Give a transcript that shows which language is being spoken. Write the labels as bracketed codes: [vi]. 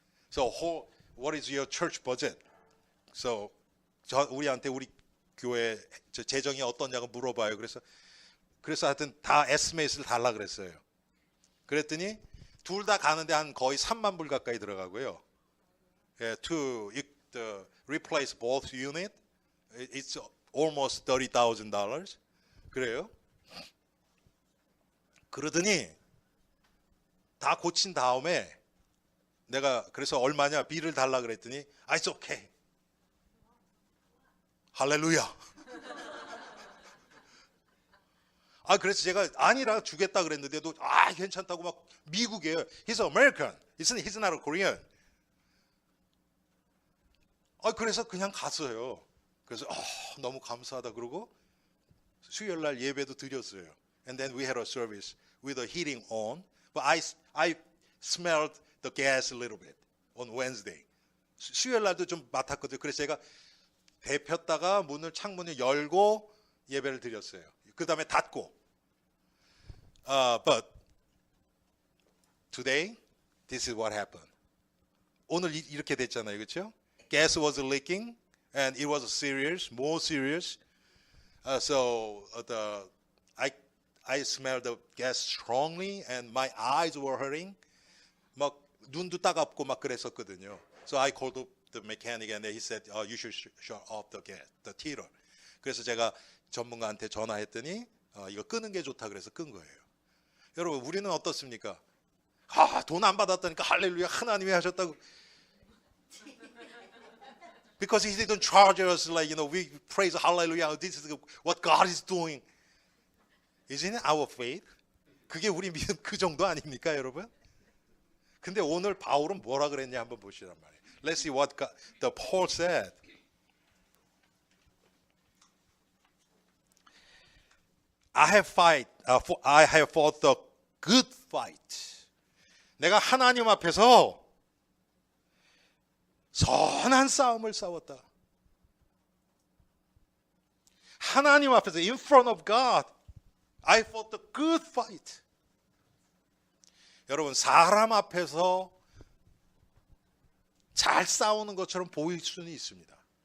[en] So what is your church budget? [ko] So 우리한테 우리 교회 재정이 어떠냐고 물어봐요. 그래서 하여튼 다 에스티메이트를 달라 그랬어요. 그랬더니 둘 다 가는데 한 거의 3만 불 가까이 들어가고요. [en] To replace both unit, it's almost $30,000. [ko] 그래요. 그러더니 다 고친 다음에 내가 그래서 얼마냐 비를 달라 그랬더니 [en] it's okay. [ko] 할렐루야. 그래서 제가 아니라 주겠다 그랬는데도 괜찮다고 막 미국이에요. [en] He's American. He's not a Korean. [ko] 그래서 그냥 갔어요. 그래서 너무 감사하다 그러고 수요일 날 예배도 드렸어요. [en] And then we had a service with the heating on. But I smelled the gas a little bit on Wednesday. [ko] 수요일 날도 좀 맡았거든요. 그래서 제가 데폈다가 창문을 열고 예배를 드렸어요. 그 다음에 닫고. [en] But today, this is what happened. [ko] 오늘 이렇게 됐잖아요, 그렇죠? [en] Gas was leaking, and it was serious, more serious. So I smelled the gas strongly, and my eyes were hurting. [ko] 막 눈도 따갑고 막 그랬었거든요. [en] So I called up the mechanic, and he said, "You should shut off the gas, the heater." [ko] 그래서 제가 전문가한테 전화했더니 이거 끄는 게 좋다 그래서 끈 거예요. 여러분 우리는 어떻습니까? 돈 안 받았다니까 할렐루야 하나님이 하셨다고. [en] Because he didn't charge us like we praise hallelujah. This is what God is doing. Isn't it our faith? [ko] 그게 우리 믿음 그 정도 아닙니까, 여러분? 근데 오늘 바울은 뭐라 그랬냐 한번 보시란 말이에요. [en] Let's see what the Paul said. I have fought the good fight. [ko] 내가 하나님 앞에서 선한 싸움을 싸웠다. 하나님 앞에서 [en] in front of God, I fought the good fight. [ko] 여러분 사람 앞에서 잘 싸우는 것처럼 보일 수는 있습니다.